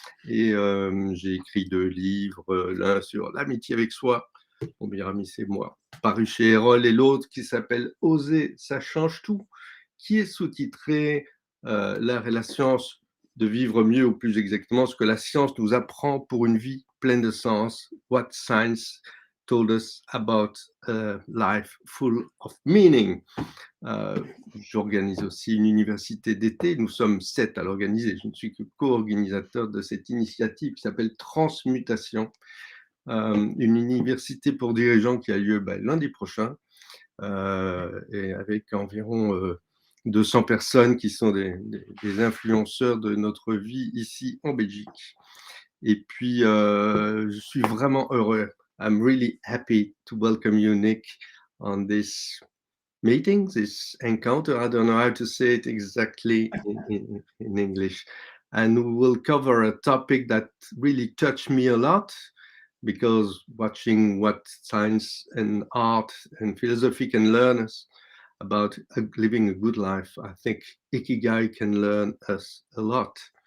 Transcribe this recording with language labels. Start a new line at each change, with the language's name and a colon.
French: Et j'ai écrit 2 livres, l'un sur l'amitié avec soi, mon meilleur ami c'est moi, paru chez Erol, et l'autre qui s'appelle Oser, ça change tout, qui est sous-titré L'art et la science de vivre mieux, ou plus exactement ce que la science nous apprend pour une vie pleine de sens.
English: What science told us about a life full of meaning.
French: J'organise aussi une université d'été. Nous sommes 7 à l'organiser. Je ne suis que co-organisateur de cette initiative qui s'appelle Transmutation, une université pour dirigeants qui a lieu lundi prochain, et avec environ 200 personnes qui sont des influenceurs de notre vie ici en Belgique. Et puis, je suis vraiment heureux.
English: I'm really happy to welcome you, Nick, on this meeting, this encounter. I don't know how to say it exactly in English. And we will cover a topic that really touched me a lot, because watching what science and art and philosophy can learn us about living a good life, I think Ikigai can learn us a lot.